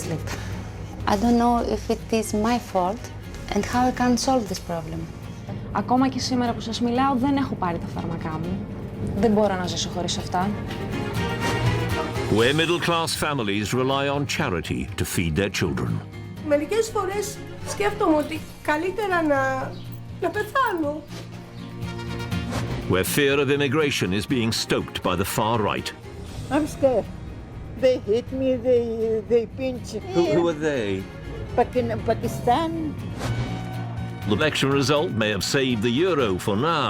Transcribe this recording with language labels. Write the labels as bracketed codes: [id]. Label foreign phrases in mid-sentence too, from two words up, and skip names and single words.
[en] sleep. I don't know if it is my fault and how I can solve this problem. [el] Ακόμα και σήμερα που σας μιλάω δεν έχω πάρει τα φάρμακά μου. Δεν μπορώ να ζήσω χωρίς αυτά. [en] Where middle-class families rely on charity to feed their children. [el] Μερικές φορές σκέφτομαι ότι καλύτερα να πεθάνω. [en] Where fear of immigration is being stoked by the far right. I'm scared. They hit me, they pinch. Who are they? Pakistan. The election result may have saved the euro for now.